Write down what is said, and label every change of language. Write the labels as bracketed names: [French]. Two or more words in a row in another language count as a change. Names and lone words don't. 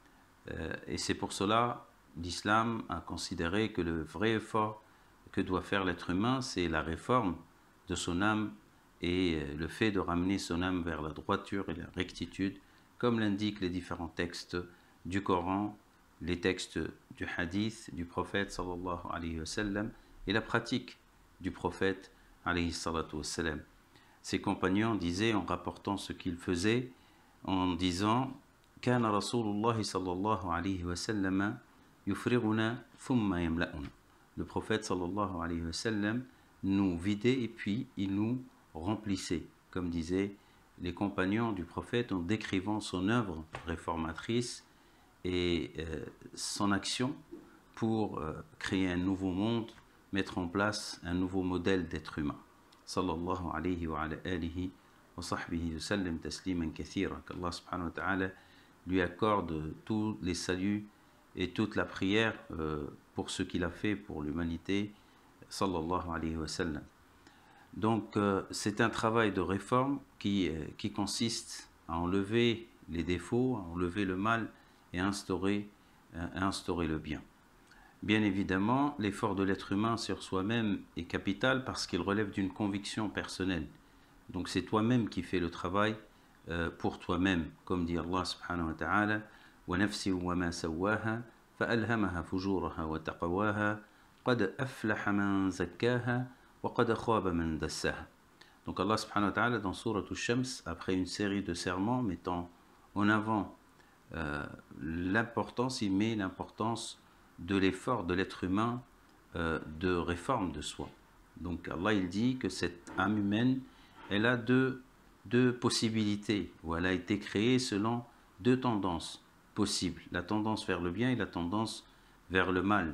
[French] Et c'est pour cela l'islam a considéré que le vrai effort que doit faire l'être humain, c'est la réforme de son âme et le fait de ramener son âme vers la droiture et la rectitude, comme l'indiquent les différents textes du Coran, les textes du hadith du prophète [Arabic] صلى الله عليه وسلم [French] et la pratique du prophète [Arabic] عليه الصلاة والسلام. [French] Ses compagnons disaient, en rapportant ce qu'ils faisaient, en disant « [Arabic] كان رسول الله صلى الله عليه وسلم يفرغنا ثم يملأنا [French] » Le prophète [Arabic] صلى الله عليه وسلم [French] nous vidait et puis il nous remplissait, comme disaient les compagnons du prophète en décrivant son œuvre réformatrice et son action pour créer un nouveau monde, mettre en place un nouveau modèle d'être humain. [Arabic] صلى الله عليه وعلى آله وصحبه وسلم تسليما كثيرا. [French] Qu'Allah [Arabic] سبحانه وتعالى [French] lui accorde tous les saluts et toute la prière pour ce qu'il a fait pour l'humanité. [Arabic] صلى الله عليه وسلم. [French] Donc c'est un travail de réforme qui consiste à enlever les défauts, à enlever le mal et à instaurer le bien. Bien évidemment, l'effort de l'être humain sur soi-même est capital parce qu'il relève d'une conviction personnelle. Donc c'est toi-même qui fais le travail pour toi-même, comme dit Allah [Arabic] سبحانه وتعالى ونفس وما سواها فألهمها فجورها وتقواها قد أفلح من زكاها وقد خاب من دساها. [French] Donc Allah [Arabic] سبحانه وتعالى [French] dans Sourate Ash-Shams, après une série de serments mettant en avant l'importance, il met l'importance de l'effort de l'être humain de réforme de soi. Donc Allah il dit que cette âme humaine, elle a deux possibilités, ou elle a été créée selon deux tendances possibles, la tendance vers le bien et la tendance vers le mal.